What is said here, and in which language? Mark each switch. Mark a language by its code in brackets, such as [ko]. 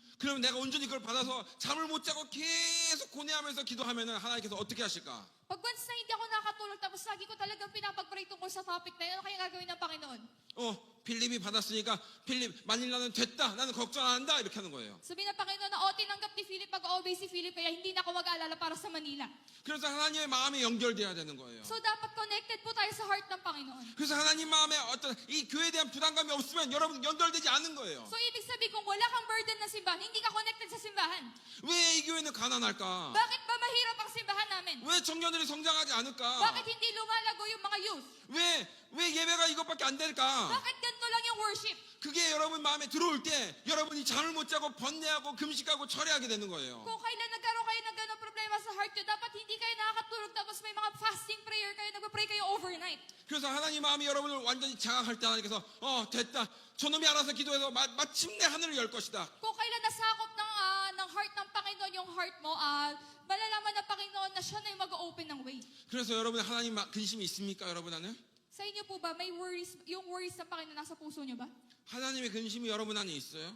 [ko] 그러면 내가 온전히 그걸 받아서 잠을 못 자고 계속 고뇌하면서 기도하면은 하나님께서 어떻게 하실까? [tl] Pag once na hindi ako nakakatulog, tapos lagi ko talagang pinapag-pray tungkol sa topic na yun, ano kaya gagawin ng Panginoon? [ko] 필립이 받았으니까 필립 마닐라는 됐다. 나는 걱정 안 한다. 이렇게 하는 거예요. [tl] Sabihin ng Panginoon na, tinanggap ni Philip, pag-obey si Philip, kaya hindi na ako mag-aalala para sa Manila. [ko] 그래서 하나님의 마음이 연결돼야 되는 거예요. [tl] So, dapat connected po tayo sa heart ng Panginoon. [ko] 그래서 하나님 마음에 어떤 이 교회에 대한 부담감이 없으면 여러분 연결되지 않는 거예요. [tl] So, ibig sabihin, kung wala kang burden ng simbahan, hindi ka connected sa simbahan. [ko] 왜 이 교회는 가난할까? [tl] Bakit ba mahirap ang simbahan namin? [ko] 왜 청년들이 성장하지 않을까? [tl] Bakit hindi lumalago yung mga youth? [ko] 왜 예배가 이것밖에 안 될까? [tl] Bakit ganito lang yung worship? [ko] 그게 여러분 마음에 들어올 때 여러분이 잠을 못 자고 번뇌하고 금식하고 철회하게 되는 거예요. [tl] Kung kailan nagkaroon kayo ng ganong problema sa heart nyo, dapat hindi kayo nakakatulog tapos may mga fasting prayer kayo, nagpa-pray kayo overnight. [ko] 그래서 하나님 마음이 여러분을 완전히 장악할 때 하나님께서 됐다. 저놈이 알아서 기도해서 마침내 하늘을 열 것이다. [tl] Kung kailan nasakop ng heart ng Panginoon yung heart mo, malalaman ng Panginoon na siya na yung mag-open ng way. [ko] 그래서 여러분 하나님 근심이 있습니까, 여러분 안에? [tl] Sa inyo po ba, may worries, yung worries ng Panginoon nasa puso niyo ba? [ko] 하나님의 근심이 여러분 안에 있어요?